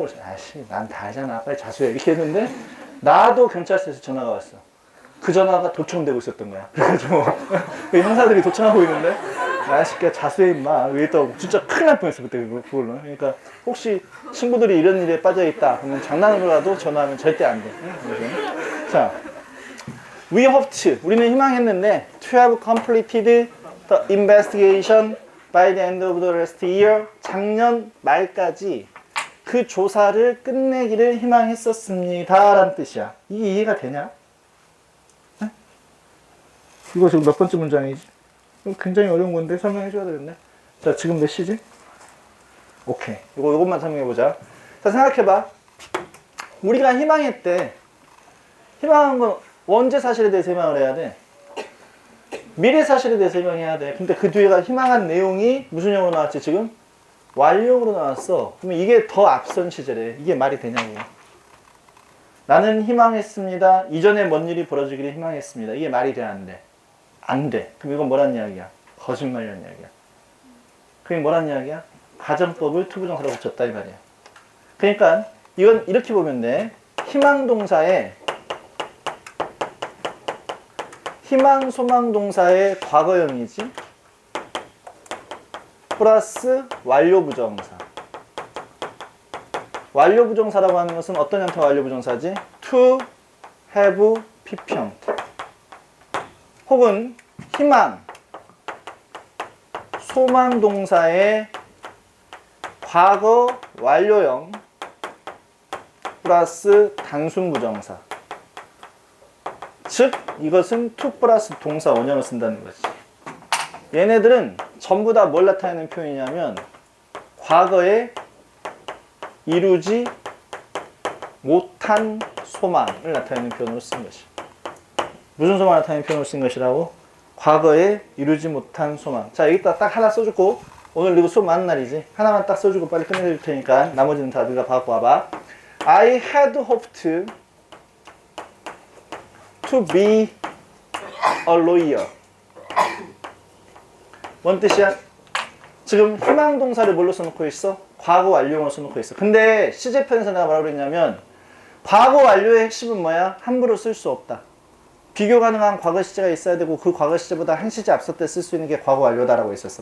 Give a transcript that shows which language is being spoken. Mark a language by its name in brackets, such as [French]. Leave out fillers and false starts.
[Korean] 그래서 아씨 난 다 알잖아. 빨리 자수해. 이렇게 했는데 나도 경찰서에서 전화가 왔어. 그 전화가 도청되고 있었던 거야. 그래가지고 형사들이 도청하고 있는데 야 새끼야 자수해 임마. 이랬다고 진짜 큰일 날 뻔했어 그때 그걸로. 그러니까 혹시 친구들이 이런 일에 빠져있다 그러면 장난으로라도 전화하면 절대 안 돼. [English] 자, we hoped [Korean] 우리는 희망했는데 [English] to have completed the investigation by the end of the last year [Korean] 작년 말까지 그 조사를 끝내기를 희망했었습니다 라는 뜻이야. 이게 이해가 되냐? 네? 이거 지금 몇 번째 문장이지? 굉장히 어려운 건데 설명해 줘야 되겠네. 자, 지금 몇 시지? 오케이. 요것만 설명해보자. 자, 생각해봐. 우리가 희망했대. 희망한 건 언제 사실에 대해서 희망을 해야 돼? 미래 사실에 대해서 희망해야 돼. 근데 그 뒤에가 희망한 내용이 무슨 형으로 나왔지 지금? 완료형으로 나왔어. 그러면 이게 더 앞선 시제래. 이게 말이 되냐고. 나는 희망했습니다. 이전에 뭔 일이 벌어지기를 희망했습니다. 이게 말이 돼, 안 돼? 안 돼. 그럼 이건 뭐란 이야기야? 거짓말이란 이야기야. 그게 뭐란 이야기야? 가정법을 투부정사로 붙였다 이 말이야. 그러니까 이건 이렇게 보면 돼. 희망동사의 희망, 소망 동사의 과거형이지. 플러스 완료 부정사. 완료 부정사라고 하는 것은 어떤 형태 완료 부정사지? to, have, PP 형태. 혹은 희망, 소망 동사의 과거 완료형 플러스 단순 부정사. 즉 이것은 to 플러스 동사 원형을 쓴다는 거지. 얘네들은 전부 다 뭘 나타내는 표현이냐면 과거에 이루지 못한 소망을 나타내는 표현으로 쓴 것이. 무슨 소망을 나타내는 표현으로 쓴 것이라고? 과거에 이루지 못한 소망. 자, 여기다 딱 하나 써주고, 오늘 그리고 수업 많은 날이지. 하나만 딱 써주고 빨리 끝내줄 테니까 나머지는 다 네가 갖고 와봐. [English] I had hoped to be a lawyer. [Korean] 뭔 뜻이야? 지금 희망 동사를 뭘로 써놓고 있어? 과거 완료형으로 써놓고 있어. 근데 시제편에서 내가 뭐라고 그랬냐면 과거 완료의 핵심은 뭐야? 함부로 쓸 수 없다. 비교 가능한 과거 시제가 있어야 되고 그 과거 시제보다 한 시제 앞서 때 쓸 수 있는 게 과거 완료다라고 있었어.